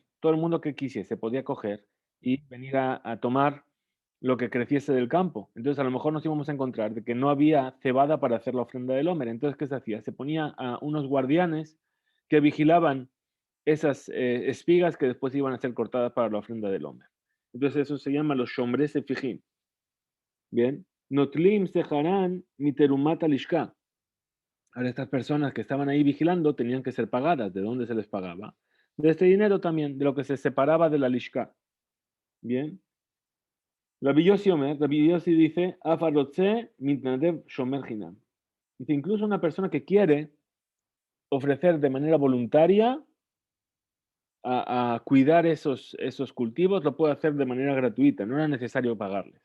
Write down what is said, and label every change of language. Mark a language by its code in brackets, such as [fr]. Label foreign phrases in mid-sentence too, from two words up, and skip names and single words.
[es] Todo el mundo que quisiese podía coger y venir a tomar lo que creciese del campo. Entonces, a lo mejor nos íbamos a encontrar de que no había cebada para hacer la ofrenda del Homer. Entonces, ¿qué se hacía? Se ponía a unos guardianes que vigilaban esas espigas que después iban a ser cortadas para la ofrenda del Homer. Entonces, eso se llama los [he] שומרי ספיחים. [es] Bien. [he] נוטלים שכרן מתרומת הלשכה. [es] Ahora, estas personas que estaban ahí vigilando tenían que ser pagadas. ¿De dónde se les pagaba? De este dinero también, de lo que se separaba de la lishka. Bien. Rabbi Yossi dice, [he] אף הרוצה מתנדב שומר חינם. [es] Dice, incluso una persona que quiere ofrecer de manera voluntaria a cuidar esos cultivos, lo puede hacer de manera gratuita, no era necesario pagarles.